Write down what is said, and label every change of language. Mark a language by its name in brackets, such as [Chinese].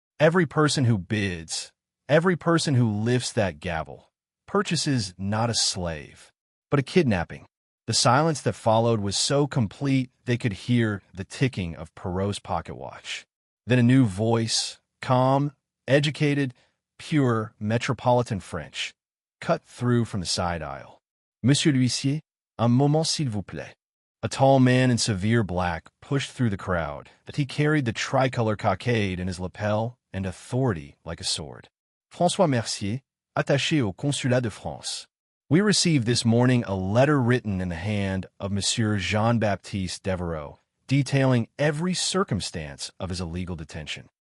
[English] Every person who bids, every person who lifts that gavel, purchases not a slave, but a kidnapping. The silence that followed was so complete they could hear the ticking of Perrault's pocket watch. Then a new voice, calm, educated, pure, metropolitan French, cut through from the side aisle. [French] Monsieur l'huissier, un moment s'il vous plaît. [English] A tall man in severe black pushed through the crowd. That he carried the tricolor cockade in his lapel and authority like a sword. François Mercier, [French] attaché au Consulat de France. [English] We received this morning a letter written in the hand of Monsieur Jean-Baptiste Devereaux, detailing every circumstance of his illegal detention.